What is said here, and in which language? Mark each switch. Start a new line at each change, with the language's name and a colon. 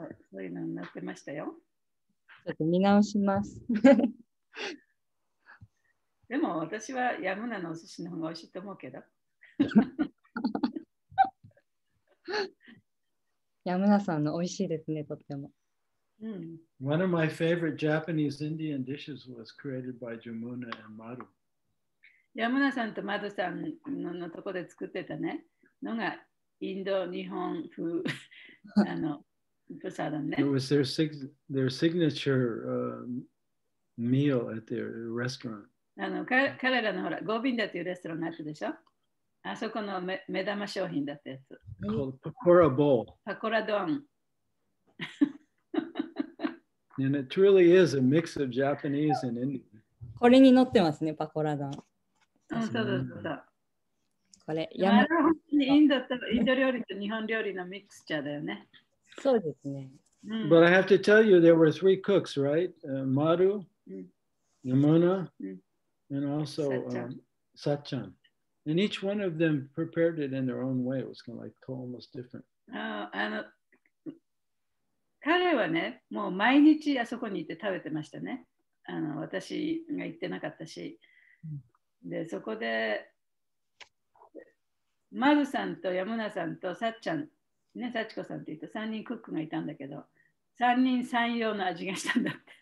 Japanese: そういうのになってましたよ。ちょっと見直します。でも私はヤムナのお寿司の方が美味しいと思うけど。ヤムナさんの美味しいですね、とっても。
English: One of my favorite Japanese Indian dishes was created by Jamuna and Madhu.
Japanese: ヤムナさんとマドさんのとこで作ってたねのがインド日本風プサダムね。
English: It was their signature meal at their restaurant.
Japanese: 彼らのほら、ゴービンダというレストランがあったでしょ？あそこの目玉商品だったやつ。
English: Called Pakora bowl.
Japanese: パコラ丼。
English: And it truly is a mix of Japanese and Indian.
Japanese: これに載ってますね、パコラ丼。そう。これ、インド料理と日本料理のミックスチャーだよね。そうですね。
English: But I have to tell you, there were 3 cooks, right? Madhu, Yamuna, and also Satchan. And each one of them prepared it in their own way. It was kind of like almost different.
Japanese: 彼はね、もう毎日あそこに行って食べてましたね。私が行ってなかったし。で、そこで、マルさんとヤムナさんとサッチャン、ね、サチコさんって言って3人クックがいたんだけど、3人3様の味がしたんだって。